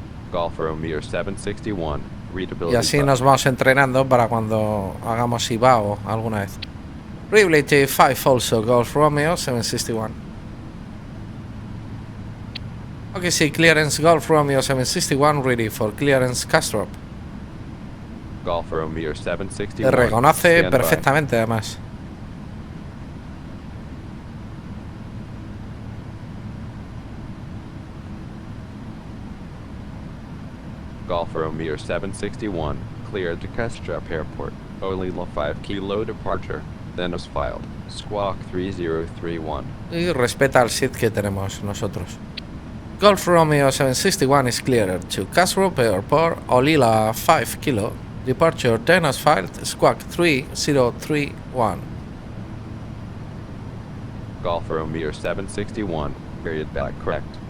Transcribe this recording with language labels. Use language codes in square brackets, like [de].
[en] Golf Romeo 761, readability. [es] Y así nos vamos entrenando para cuando hagamos IVAO alguna vez. [en] Readability 5 also, Golf Romeo 761. Ok, sí, clearance Golf Romeo 761 ready for clearance Castrop. Golf Romeo 761. [es] Te reconoce [en] stand by. [es] perfectamente además. [en] Golf Romeo 761, cleared to Castrop Airport, Olila 5 kilo departure, then as filed, squawk 3031. [es] Y respeta el SID que tenemos nosotros. [en] Golf Romeo 761 is cleared to Castrop Airport, Olila 5 kilo, departure then as filed, squawk 3031. Golf Romeo 761, period back correct.